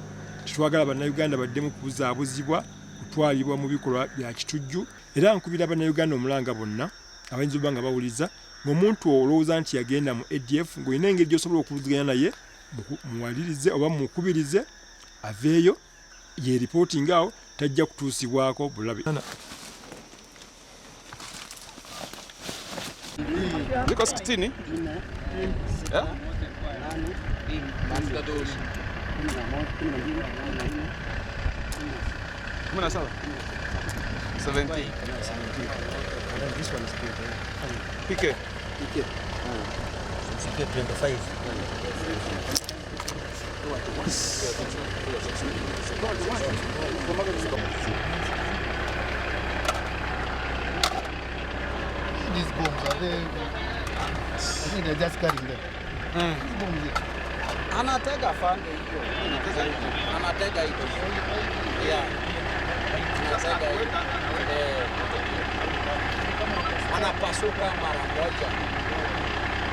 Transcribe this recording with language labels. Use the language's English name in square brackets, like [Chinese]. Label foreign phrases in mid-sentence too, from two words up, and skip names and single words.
[Ganda] Tetwagala Bannayuganda baddemu kubuzaabuzibwa kutwalibwa mu bikolwa bya kitujju. Era nkubira Bannayuganda omulanga bonna abayinza okuba nga bawuliza ng'omuntu olowooza nti yagenda mu ADF ng'olina engeri gy'osobola okuvuganya naye muwalirize oba mukubirize aveeyo ye reporting awo tajja kutuusibwako bulabe. [Swahili] Ziko 60? Yeah? Kumana sawa? 70. [English] This one is good. PK. PK. PK 25. These bombs are they? I think they're just carrying them. These bombs. [Swahili] Anatega fande hiyo. Anatega hiyo. Yeah. Anatega hiyo. Anapasuka mara moja.